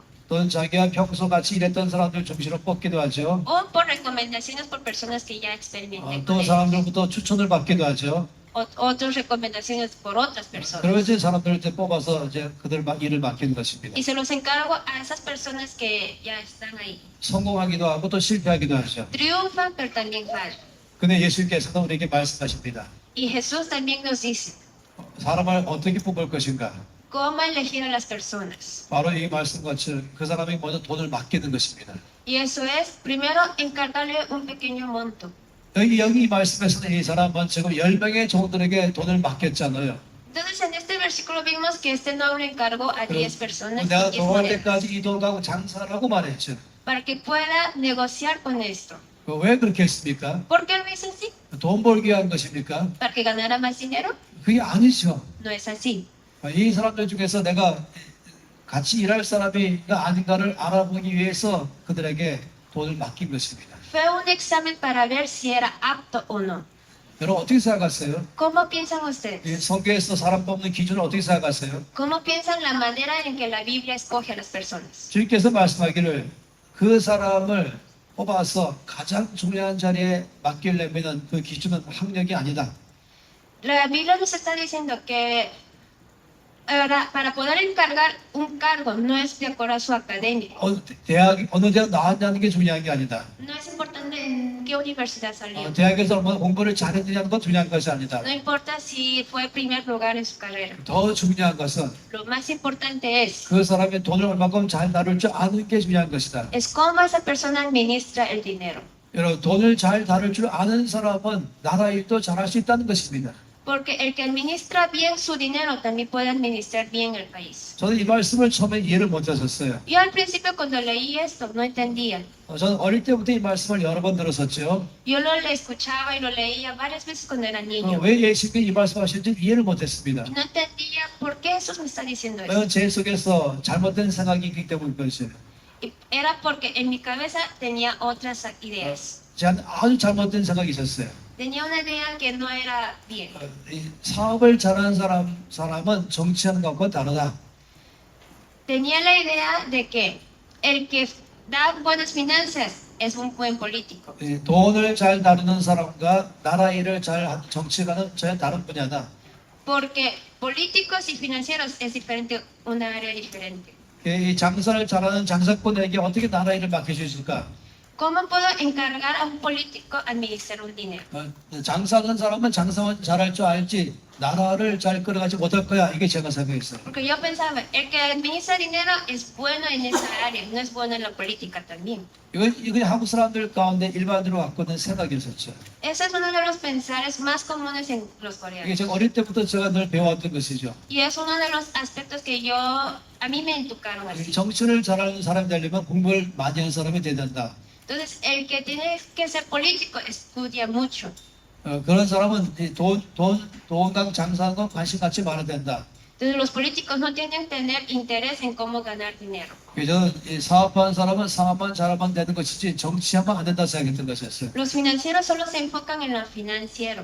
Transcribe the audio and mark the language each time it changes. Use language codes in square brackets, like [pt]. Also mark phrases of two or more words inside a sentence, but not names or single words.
[ko] 또는 자기가 평소 같이 일했던 사람들 중심으로 뽑기도 하죠. [es] o por recomendaciones por personas que ya experimenten [ko] 또 [es] con él. [ko] 사람들부터 추천을 받기도 하죠. [es] Otras recomendaciones por otras personas. [ko] 그러면서 사람들을 이제 뽑아서 이제 그들 일을 맡기는 것입니다. [es] Y se los encargo a esas personas que ya están ahí. [ko] 성공하기도 하고 또 실패하기도 하죠. [es] Triunfan, pero también fallan. [ko] 근데 예수님께서는 우리에게 말씀하십니다. [es] Y Jesús también nos dice [ko] 사람을 어떻게 뽑을 것인가? [es] cómo elegir a las personas. [ko] 바로 이 말씀같이 그 사람이 먼저 돈을 맡기는 것입니다. [es] Y eso es, primero, encargarle un pequeño monto. [ko] 여기 이 말씀에서는 이 사람은 지금 10명의 종들에게 돈을 맡겼잖아요. [es] Entonces, en este versículo vimos que este noble encargó a 10 personas y [ko] 내가 10 돌아올 [es] monedas [ko] 때까지 이 돈 가고 장사를 하고 말했죠. [es] para que pueda negociar con esto. [ko] 왜 그렇게 했습니까? [es] ¿Por qué lo hizo así? [ko] 돈 벌기 위한 것입니까? [es] ¿Para que ganara más dinero? [ko] 그게 아니죠. [es] No es así. [ko] 이 사람들 중에서 내가 같이 일할 사람이가 아닌가를 알아보기 위해서 그들에게 돈을 맡긴 것입니다. [es] Fue un examen para ver si era apto o no. [ko] 여러분 어떻게 생각하세요? [es] ¿Cómo piensan [ko] 이 [es] ustedes? [ko] 성경에서 사람 뽑는 기준을 어떻게 생각하세요? [es] ¿Cómo piensan la manera en que la Biblia escoge a las personas? [ko] 주님께서 말씀하기를 그 사람을 뽑아서 가장 중요한 자리에 맡기려면 그 기준은 학력이 아니다. [es] La Biblia nos está diciendo que para poder encargar un cargo no es de acuerdo a su academia. [ko] 어느 대학 나왔냐는 게 중요한 게 아니다. [es] No es importante en qué universidad salió. [ko] 대학에서 얼마나 공부를 잘했느냐는 건 중요한 것이 아니다. [es] No importa si fue primer lugar en su carrera. [ko] 더 중요한 것은 [es] Lo más importante [ko] 그 사람이 돈을 얼마큼 잘 다룰 줄 아는 게 중요한 것이다. [es] es cómo esa persona administra el dinero. [ko] 여러분 돈을 잘 다룰 줄 아는 사람은 나라 일도 잘할 수 있다는 것입니다. [es] Porque el que administra bien su dinero también puede administrar bien el país. [ko] 저는 이 말씀을 처음에 이해를 못했었어요. [es] Yo al principio cuando leí esto no entendía. [ko] 저는 어릴 때부터 이 말씀을 여러 번 들었었죠. [es] Yo lo escuchaba y lo leía varias veces cuando era niño. [ko] 왜 예수님이 이 말씀하시는지 이해를 못했습니다. [es] Y no entendía por qué Jesús me está diciendo esto. [ko] 왜냐하면 제 속에서 잘못된 생각이 있기 때문인 것이에요. [es] Y era porque en mi cabeza tenía otras ideas. [ko] 제가 아주 잘못된 생각이 있었어요. [es] Tenía una idea que no era bien. [ko] 이 사업을 잘하는 사람은 정치하는 것과 다르다. [es] Tenía la idea de que el que da buenas finanzas es un buen político. [ko] 이 돈을 잘 다루는 사람과 나라 일을 잘 하는 정치가는 전혀 다른 분야다. [es] Porque políticos y financieros es diferente, una área diferente. [ko] 이 장사를 잘하는 장사꾼에게 어떻게 나라 일을 맡겨주실까? [es] ¿Cómo puedo encargar a un político administrar un dinero? [ko] 장사하는 사람은 장사만 잘할 줄 알지 나라를 잘 끌어가지 못할 거야. 이게 제가 생각했어요. [es] Porque yo pensaba, el que administra dinero es bueno en esa área, no es bueno en la política también. [ko] 이건 한국 사람들 가운데 일반으로 갖고 있는 생각이었었죠. [es] Ese es uno de los pensares más comunes en los [ko] 이게 [es] coreanos. [ko] 제가 어릴 때부터 제가 늘 배워왔던 것이죠. [es] Y es uno de los aspectos que a mí me educaron [ko] 이 [es] así. [ko] 정치를 잘하는 사람이 되려면 공부를 많이 하는 사람이 돼야 된다. [es] Entonces, el que tiene que ser político estudia mucho. [ko] 그런 사람은 돈당 장사하는 건 관심 갖지 말아야 된다. [es] Entonces, los políticos no tienen que tener interés en cómo ganar dinero. [ko] 그래서 이 사업하는 사람은 사업만 잘하면 되는 것이지 정치하면 안 된다 생각했던 것이었어요. [es] Los financieros solo se enfocan en lo financiero.